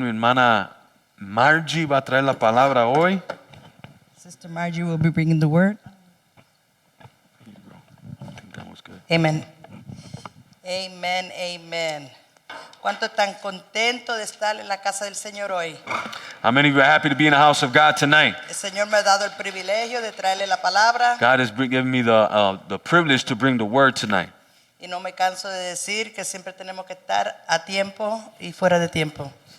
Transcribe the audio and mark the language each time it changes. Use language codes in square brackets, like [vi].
[es] Mi hermana Margie va a traer la palabra hoy. [en] Sister Margie will be bringing the word. I think that was good. Amen. Amen, amen. [es] ¿Cuánto están contentos de estar en la casa del Señor hoy? [en] How many of you are happy to be in the house of God tonight? [es] El Señor me ha dado el privilegio de traerle la palabra. [en] God has given me the privilege to bring the word tonight. [es] Y no me canso de decir que siempre tenemos que estar a tiempo y fuera de tiempo.